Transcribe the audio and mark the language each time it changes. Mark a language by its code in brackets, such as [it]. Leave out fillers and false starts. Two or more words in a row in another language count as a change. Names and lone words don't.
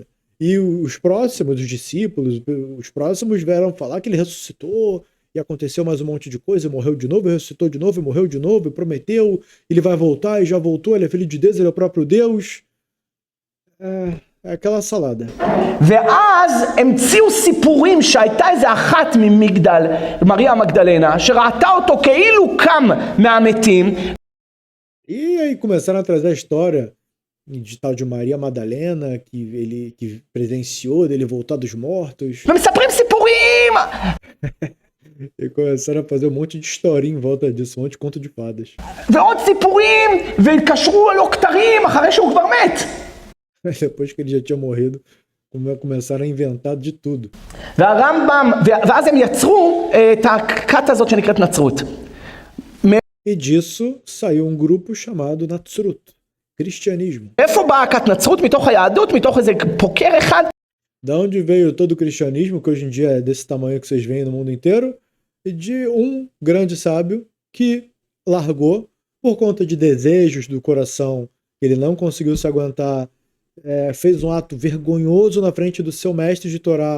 [pt] E os próximos, os discípulos, os próximos vieram falar que ele ressuscitou, e aconteceu mais um monte de coisa, morreu de novo, ressuscitou de novo, e morreu de novo, e prometeu, ele vai voltar, e já voltou, ele é filho de Deus, ele é o próprio Deus. É aquela salada. [he] ואז המציאו סיפורים שהייתה איזה אחת ממגדל, מריה המגדלנה, שראתה אותו כאילו קם מהמתים. [pt] E aí começaram a trazer a história de tal de Maria Madalena, que presenciou dele voltar dos mortos. [he] ומספרים סיפורים! [pt] E começaram a fazer um monte de historinha em volta disso, um monte de conto de fadas. [he] ועוד סיפורים, והתקשרו לו כתרים אחרי שהוא כבר מת. [pt] Depois que ele já tinha morrido, começaram a inventar de tudo. [he] והרמב"ם, ואז הם יצרו את הכת הזאת שנקראת נצרות. [pt] E disso saiu um grupo chamado Natsrut, cristianismo. [he] איפה באה הכת נצרות? מתוך היהדות? מתוך איזה פוקר אחד? [pt] Da onde veio todo o cristianismo, que hoje em dia é desse tamanho que vocês veem no mundo inteiro, e de um grande sábio que largou por conta de desejos do coração, ele não conseguiu se aguentar, fez um ato vergonhoso na frente do seu mestre de Torá.